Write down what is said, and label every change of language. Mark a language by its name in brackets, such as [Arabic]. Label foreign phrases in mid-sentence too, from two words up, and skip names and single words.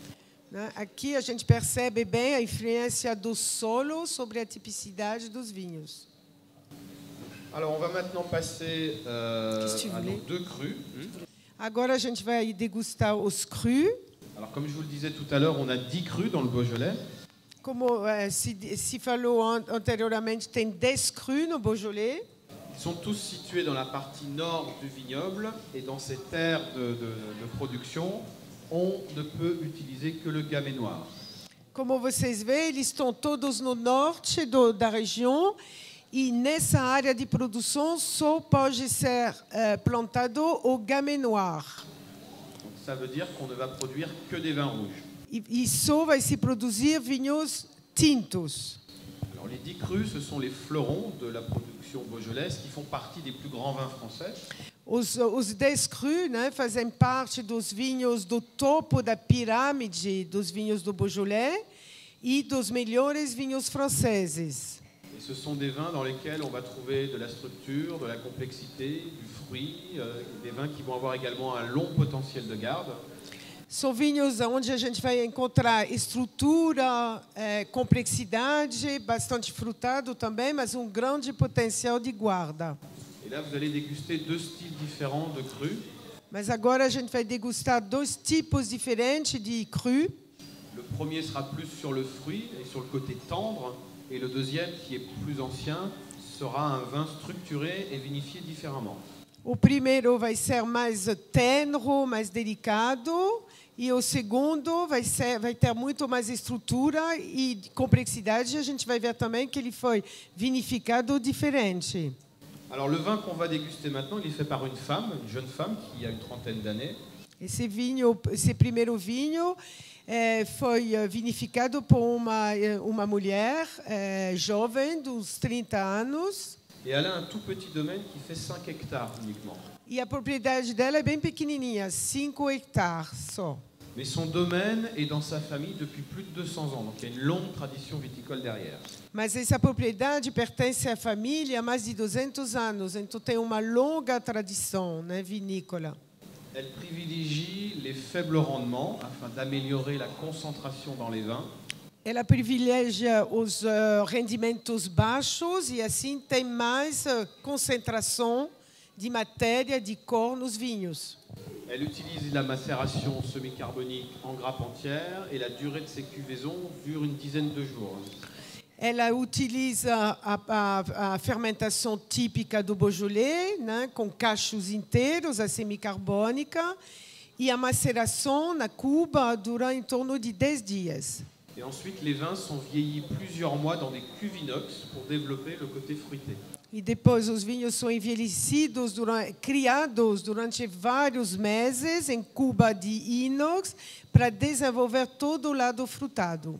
[Portuguese] Né? Aqui a gente percebe bem a influência do solo sobre a tipicidade dos vinhos. [French] Alors on va maintenant passer Qu'est-ce que tu à voulais? nos deux crus. [Portuguese] Agora a gente vai degustar os crus. [French] Alors comme je vous le disais tout à l'heure, on a 10 crus dans le Beaujolais. [Portuguese] Como se falou anteriormente, tem 10 crus no Beaujolais. [French] Ils sont tous situés dans la partie nord du vignoble et dans ces terres de production, on ne peut utiliser que le gamay noir. [Portuguese] Como vocês veem, eles estão todos no norte da região e nessa área de produção só pode ser plantado o gamay noir. [French] Donc ça veut dire qu'on ne va produire que des vins rouges. [Portuguese] E só vai se produzir vinhos tintos. [French] Alors les 10 crus, ce sont les fleurons de la production beaujolaise qui font partie des plus grands vins français. [Portuguese] Os 10 crus, né, fazem parte dos vinhos do topo da pirâmide dos vinhos do Beaujolais e dos melhores vinhos franceses. [French] Et ce sont des vins dans lesquels on va trouver de la structure, de la complexité, du fruit, des vins qui vont avoir également un long potentiel de garde. [Portuguese] São vinhos onde a gente vai encontrar estrutura, complexidade, bastante frutado também, mas grande potencial de guarda. [French] Et là, vous allez déguster deux styles différents de crus. [Portuguese] Mas agora a gente vai degustar dois tipos diferentes de cru. [French] Le premier sera plus sur le fruit et sur le côté tendre, et le deuxième, qui est plus ancien, sera un vin structuré et vinifié différemment. [Portuguese] O primeiro vai ser mais tenro, mais delicado, e o segundo vai ter muito mais estrutura e complexidade. A gente vai ver também que ele foi vinificado diferente. [French] Alors le vin qu'on va déguster maintenant, il est fait par une femme, une jeune femme qui a une trentaine d'années. [Portuguese] Esse primeiro vinho foi vinificado por uma mulher jovem, dos 30 anos. [French] Et elle a un tout petit domaine qui fait 5 hectares uniquement. [Portuguese] E a propriedade dela é bem pequenininha, 5 hectares só. [French] Mais son domaine est dans sa famille depuis plus de 200 ans, donc il y a une longue tradition viticole derrière. [Portuguese] Mas essa propriedade pertence à família há mais de 200 anos, então tem uma longa tradição, né, vinícola. [French] Elle privilégie les faibles rendements afin d'améliorer la concentration dans les vins. [Portuguese] Ela privilegia os rendimentos baixos e assim tem mais concentração de matéria, de cor nos vinhos. [French] Elle utilise la macération semi-carbonique en grappe entière et la durée de ses cuvaisons dure une dizaine de jours. [Portuguese] Ela utiliza a fermentação típica do Beaujolais, né, com cachos inteiros, a semicarbônica, e a maceração na cuba dura em torno de 10 dias. [French] Et ensuite, les vins sont vieillis plusieurs mois dans des cuves inox pour développer le côté fruité. [Portuguese] E depois os vinhos são envelhecidos, criados durante vários meses em cuba de inox para desenvolver todo o lado frutado.